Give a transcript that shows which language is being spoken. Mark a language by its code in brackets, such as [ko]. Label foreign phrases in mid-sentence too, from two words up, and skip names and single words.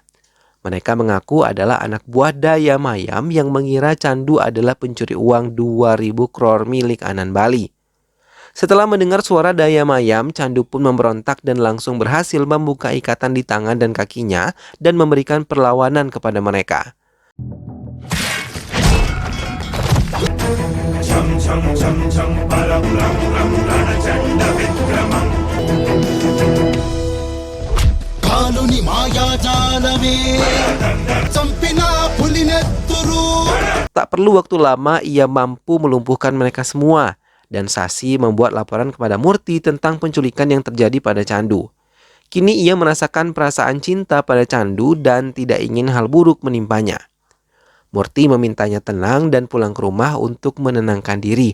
[id] Mereka mengaku adalah anak buah Daya Mayam yang mengira Candu adalah pencuri uang 2.000 crore milik Anan Bali. Setelah mendengar suara Daya Mayam, Candu pun memberontak dan langsung berhasil membuka ikatan di tangan dan kakinya dan memberikan perlawanan kepada mereka. [te] కాలుని మాయాజాలమే చంపిన పులినెత్తురు. [id] Tak perlu waktu lama ia mampu melumpuhkan mereka semua, dan Sasi membuat laporan kepada Murti tentang penculikan yang terjadi pada Candu. Kini ia merasakan perasaan cinta pada Candu dan tidak ingin hal buruk menimpanya. Murti memintanya tenang dan pulang ke rumah untuk menenangkan diri.